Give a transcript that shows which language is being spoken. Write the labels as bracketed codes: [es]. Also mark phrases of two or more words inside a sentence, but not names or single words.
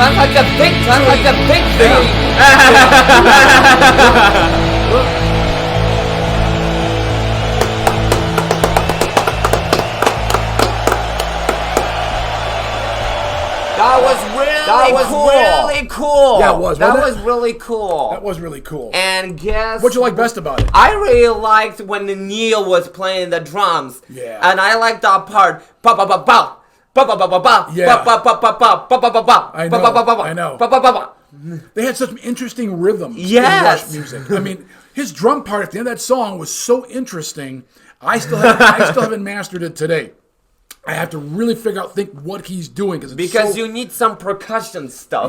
[en] like a big thing. That was really cool. Yeah, it was. That wasn't was really cool. That was really cool. And guess What'd you like best about it? I really liked when Neil was playing the drums. Yeah. And I liked that part. Ba ba ba ba. Ba ba ba ba ba. Yeah. Ba ba ba ba ba. Ba ba ba ba. I Ba know, ba ba ba. I know. Ba ba ba ba. They had such interesting rhythms Yes. in Rush music. I mean, his drum part at the end of that song was so interesting. I still haven't mastered it today. I have to really think what he's doing Because you need some percussion stuff.